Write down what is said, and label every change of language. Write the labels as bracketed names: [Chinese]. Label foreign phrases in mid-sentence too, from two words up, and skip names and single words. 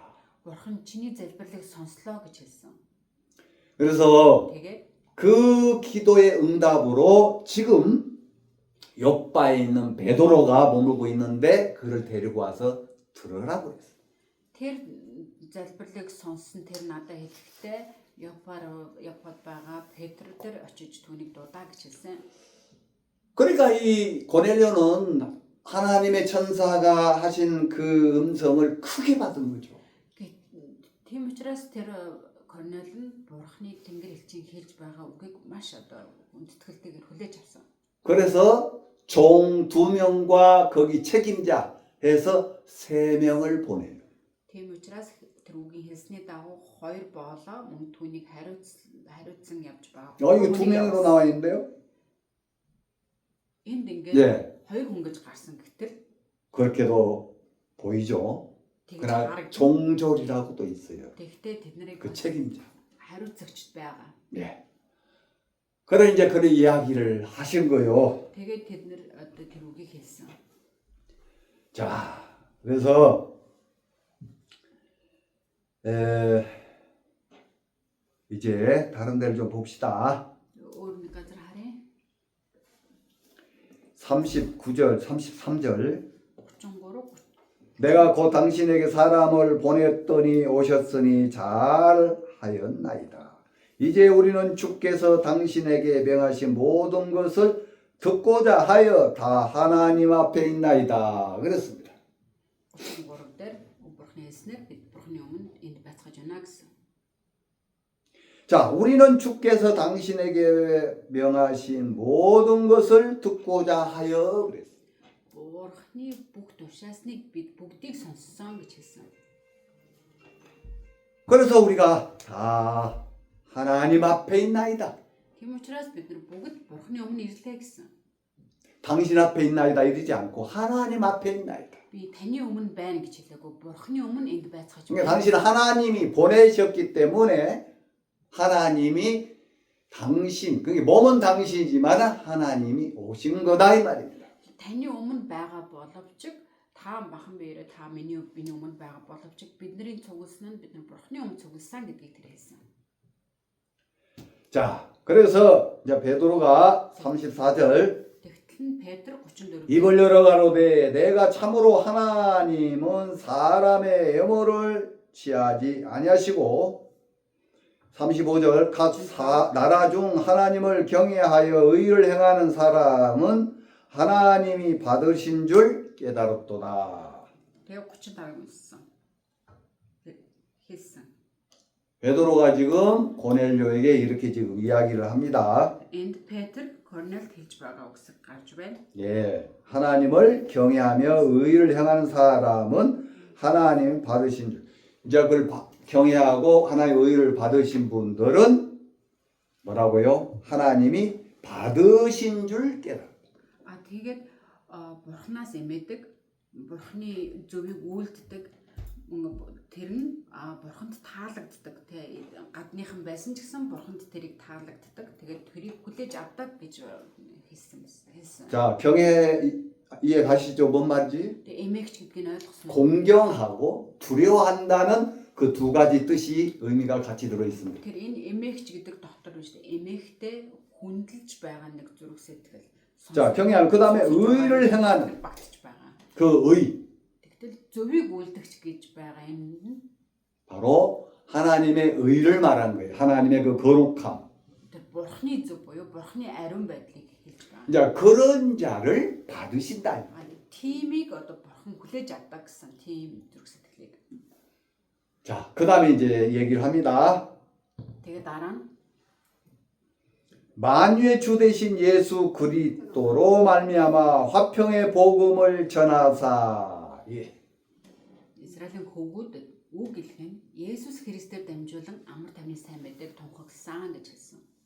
[Mongolian] Бурхан чиний залбирлыг сонслоо гэж хэлсэн. [Korean] 그래서 [Mongolian] Тэгээ [Korean] 그 기도의 응답으로 지금 옆바에 있는 베드로가 머물고 있는데 그를 데리고 와서 들으라고 그랬어요. [Mongolian] тэр залбирлыг сонссон тэр надад хэлэхдээ Япад байгаа Петр дээр очиж түүнийг дуудаа гэж хэлсэн. [Korean] 그러니까 이 고넬료는 하나님의 천사가 하신 그 음성을 크게 받은 거죠. [Mongolian] Тийм учраас тэр Корнел нь Бурхны тэнгэр элчийн хэлж байгаа үгийг маш хүндэтгэлтэйгээр хүлээж авсан. [Korean] 그래서 종 2명과 거기 책임자 해서 3명을 보내요. [Mongolian] Тийм учраас тэр үгийн хэлсний дагуу 2 боолоо мөн түүнийг хариуцсан явж байгаа. [Korean] 이거 2명으로 나와 있는데요. [Mongolian] Энд ингээд [Korean] 예, [Mongolian] 2 хүн гэж гарсан гэтэл [Korean] 그렇게도 보이죠. [Mongolian] тэгж [Korean] 그러나 [Mongolian] харагдаж [Korean] 종졸이라고도 있어요. [Mongolian] тэгтээ тэднийг [Korean] 그 책임자. [Mongolian] хариуцагчд байгаа. [Korean] 예. 그래 이제 그런 이야기를 하신 거요. [Mongolian] Тэгээд тэд нэр одоо тэр үгийг хэлсэн. [Korean] 자, 그래서 이제 다른 데를 좀 봅시다. [Mongolian] Өөр нэг газар харъя. [Korean] 39절, 33절. 33 내가 곧 당신에게 사람을 보냈더니 오셨으니 잘하였나이다. 이제 우리는 주께서 당신에게 명하신 모든 것을 듣고자 하여 다 하나님 앞에 있나이다. 그랬습니다. [Mongolian] 33 дээр Бурхны хэлснээр бид Бурхны өмнө энд байцгааж байна гэсэн. [Korean] 자, 우리는 주께서 당신에게 명하신 모든 것을 듣고자 하여 그랬어요. [Mongolian] Бурхны бүх тушаасныг бид бүгдийг сонссон гэж хэлсэн. [Korean] 그래서 우리가 다 하나님 앞에 있나이다. [Mongolian] Тийм учраас бид нар бүгд Бурхны өмнө ирлээ гэсэн. [Korean] 당신 앞에 있나이다 이러지 않고 하나님 앞에 있나이다. [Mongolian] Би таны өмнө байна гэж хэлээгүй. Бурхны өмнө энд байцгааж [Korean] 그러니까 당신은 하나님이 보내셨기 때문에 하나님이 당신, 그게 몸은 당신이지만 하나님이 오신 거다 이 말입니다. [Mongolian] таны өмнө байгаа боловч та махан биеэрээ та миний өмнө байгаа боловч бидний цугласан нь бид нар бурхны өмнө цугласан гэдгийг тэр хэлсэн. [Korean] 자, 그래서 이제 베드로가 34절 [Mongolian] Тэгтэл нь Петр 34 [Korean] 입을 열어 가로되 내가 참으로 하나님은 사람의 애모를 취하지 아니하시고 35절 각 나라 중 하나님을 경외하여 의를 행하는 사람은 하나님이 받으신 줄 깨달았도다. [Mongolian] Тэгээ 35-ыг уншсан. хэлсэн. [Korean] 베드로가 지금 고넬료에게 이렇게 지금 이야기를 합니다. [Mongolian] Энд Петр Корнелд хэлж байгаа үгсийг гарч байна. [Korean] 예, 하나님을 경외하며 의를 행하는 사람은 하나님 받으신 줄. 이제 그걸 경외하고 하나님의 의를 받으신 분들은 뭐라고요? 하나님이 받으신 줄 깨달아. [Mongolian] Тэгээд бурхнаас эмээдэг, бурхны зөвийг үйлддэг тэр нь бурханд таалагддаг. Гадныхан байсан ч гэсэн бурханд тэрийг таалагддаг. Тэгээд тэрийг хүлээж авдаг гэж хэлсэн. [Korean] 자, 경외 이해 가시죠? 뭔 말인지? [Mongolian] Тэгээд эмээгч гэдгийг ойлгосон. [Korean] 공경하고 두려워한다는 그 두 가지 뜻이 의미가 같이 들어 있습니다. [Mongolian] Тэр энэ эмээгч гэдэг дотор биш. эмээгтэй хүндэлж байгаа нэг зүрх сэтгэл. [Korean] 자, 경외하는 그다음에 의를 행하는 [Mongolian] багтж байгаа. [Korean] 그 의. [Mongolian] Тэгтэл зөвийг үйлдэгч гэж байгаа юм. [Korean] 바로 하나님의 의를 말한 거예요. 하나님의 그 거룩함. [Mongolian] Тэр бурхны зөв буюу бурхны ариун байдлыг хэлж байгаа. [Korean] 이제 그런 자를 받으신다. [Mongolian] Тимийг одоо бурхан хүлээж авдаг гэсэн тийм зүрх сэтгэлийг. [Korean] 자, 그다음에 이제 얘기를 합니다. [Mongolian] Тэгээ дараа нь [Korean] 만유의 주 되신 예수 그리스도로 말미암아 화평의 복음을 전하사. 예. [Mongolian] Израилийн хөвгүүдэд үг хэлэх нь Есүс Христээр дамжуулан амар тайвны сайн мэдээ тунхагсан гэж хэлсэн.